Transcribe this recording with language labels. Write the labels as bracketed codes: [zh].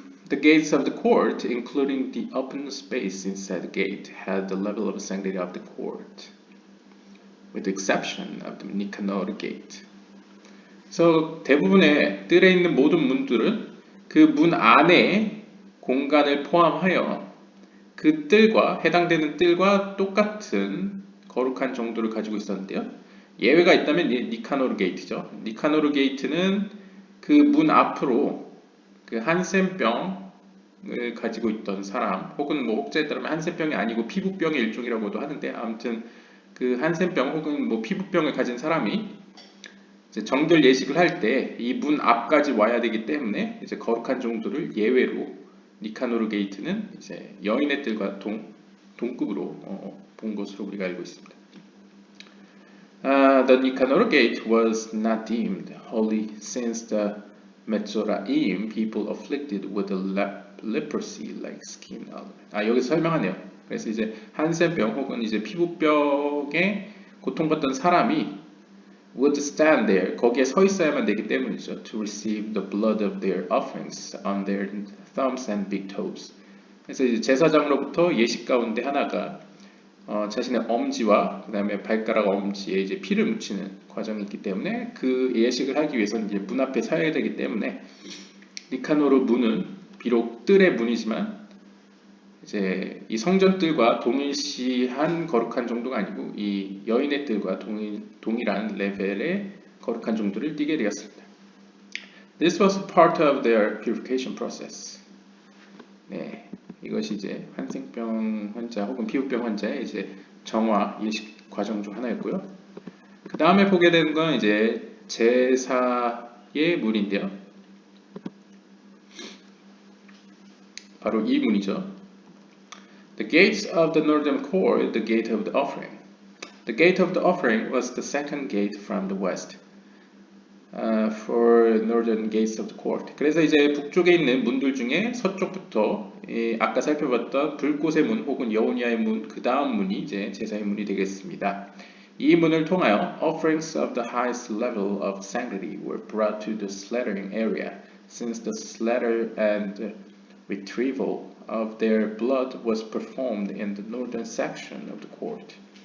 [en] The gates of the court, including the open space inside the gate, had the level of sanctity of the court, with the exception of the Nicanor gate. [ko] 그래서 대부분의 뜰에 있는 모든 문들은 그 문 안에 공간을 포함하여 그 뜰과 해당되는 뜰과 똑같은 거룩한 정도를 가지고 있었는데요. 예외가 있다면 니카노르 게이트죠. 니카노르 게이트는 그 문 앞으로 그 한센병을 가지고 있던 사람, 혹은 뭐 혹자에 따르면 한센병이 아니고 피부병의 일종이라고도 하는데, 아무튼 그 한센병 혹은 뭐 피부병을 가진 사람이 이제 정결 예식을 할 때 이 문 앞까지 와야 되기 때문에 이제 거룩한 정도를 예외로 니카노르 게이트는 이제 여인의 뜰과 동급으로 본 것으로 우리가 알고 있습니다. [en] The Nicanor gate was not deemed holy since the Metzoraim people afflicted with a leprosy like skin alert. [ko] 여기서 설명하네요. 그래서 이제 한센병 혹은 이제 피부병에 고통받던 사람이 [en] would stand there, [ko] 거기에 서 있어야만 되기 때문이죠. [en] To receive the blood of their offerings on their thumbs and big toes. [ko] 그래서 이제 제사장으로부터 예식 가운데 하나가 자신의 엄지와 그 다음에 발가락 엄지에 이제 피를 묻히는 과정이 있기 때문에 그 예식을 하기 위해서는 이제 문 앞에 서야 되기 때문에 니카노르 문은 비록 뜰의 문이지만 이제 이 성전 뜰과 동일시한 거룩한 정도가 아니고 이 여인의 뜰과 동일한 레벨의 거룩한 정도를 띠게 되었습니다. [en] This was part of their purification process. [ko] 네, 이것이 이제 한센병 환자 혹은 피부병 환자의 이제 정화 예식 과정 중 하나였고요. 그 다음에 보게 되는 건 이제 제사의 문인데요. 바로 이 문이죠. [en] The gates of the northern court, the gate of the offering. The gate of the offering was the second gate from the west. For northern gates of the court. [ko] 그래서 이제 북쪽에 있는 문들 중에 서쪽부터 아까 살펴봤던 불꽃의 문 혹은 여호니아의 문, 그 다음 문이 이제 제사의 문이 되겠습니다. 이 문을 통하여 [en] offerings of the highest level of sanctity were brought to the slaughtering area, since the slaughter and retrieval of their blood was performed in the northern section of the court.